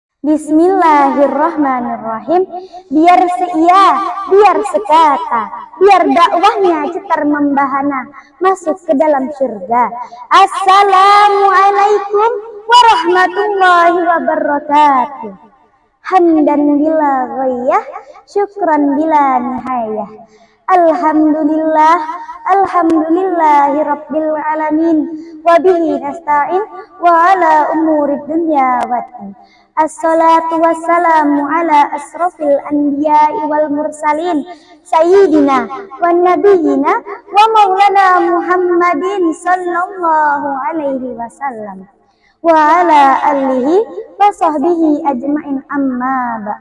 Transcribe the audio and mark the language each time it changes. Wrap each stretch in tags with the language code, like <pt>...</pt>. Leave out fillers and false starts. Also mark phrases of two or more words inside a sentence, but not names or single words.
<id>Bismillahirrahmanirrahim. Biar seia, biar sekata, biar dakwahnya cetar membahana, masuk ke dalam surga.</id> <ar>السلام عليكم ورحمة الله وبركاته. حمدا بلا غاية شكرا بلا نهاية. Alhamdulillah, الحمد لله رب العالمين. وبه نستعين على أمور الدنيا والدين. الصلاة والسلام على أشرف الأنبياء والمرسلين سيدنا ونبينا ومولانا محمد صلى الله عليه وسلم وعلى آله وصحبه أجمعين أما بعد'.</ar>